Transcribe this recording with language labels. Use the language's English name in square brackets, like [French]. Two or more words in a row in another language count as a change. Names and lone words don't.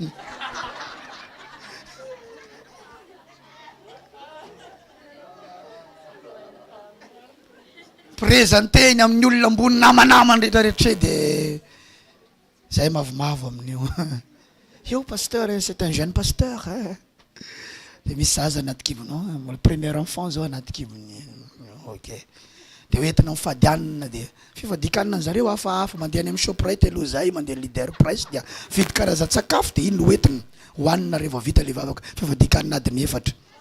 [Malagasy] présenteny amin'ny olona ambony namanamany rehetrarehetra de zay mavomavo amin'io io [French] pasteur c'est un jeune [Malagasy] pasteur de misy zaza anaty kibonao [French] le premier enfant [Malagasy] zao anaty kibony ok de hoentina mifadianina de fifadikanina ny zareo hafahafa mandeha any amin'ny shoprite aloha zay mandeha leader price dia vidy karazan-tsakafo de iny no hoentina hoanina rehefa vita le vavaka fifadikanina adiny efatra